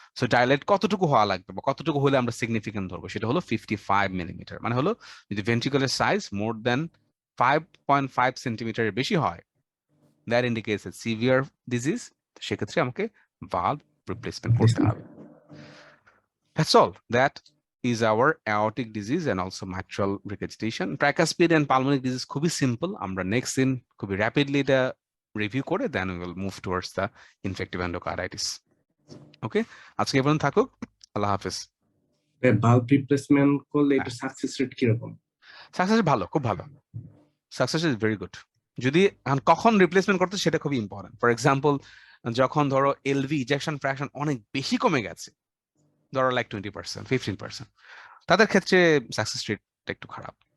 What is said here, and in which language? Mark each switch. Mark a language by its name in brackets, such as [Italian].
[Bangla] So dilate কতটুকু হওয়া লাগবে বা কতটুকু হলে আমরা সিগনিফিকেন্ট ধরবো, সেটা হলো 55 মিলিমিটার। মানে হলো যদি ভেন্ট্রিকলের সাইজ মোর দেন 5.5 সেন্টিমিটারের বেশি হয়, [English] That indicates a severe disease. [Bangla] সেক্ষেত্রে আমাকে ভালভ রিপ্লেসমেন্ট করতে হবে। [English] That's all. That is our aortic disease and also mitral regurgitation. Tricuspid and pulmonary disease খুবই simple. [Bangla] আমরা next দিন খুবই rapidly এটা review করে [English] then we will move towards the infective endocarditis. [Bangla] Okay? আজকে এই পর্যন্ত থাকুক। আল্লাহ হাফেজ। ভালভ রিপ্লেসমেন্ট করলে এটা সাকসেস রেট কিরকম? সাকসেস ভালো, খুব ভালো। [English] Success is very good. [Bangla] যদি কখন রিপ্লেসমেন্ট করতে সেটা খুবই ইম্পর্টেন্ট। ফর এক্সাম্পল, যখন ধরো এলভি ইজেকশন ফ্র্যাকশন অনেক বেশি কমে গেছে, ধরো লাইক 20%, 15%, তাদের ক্ষেত্রে সাকসেস রেটটা একটু খারাপ।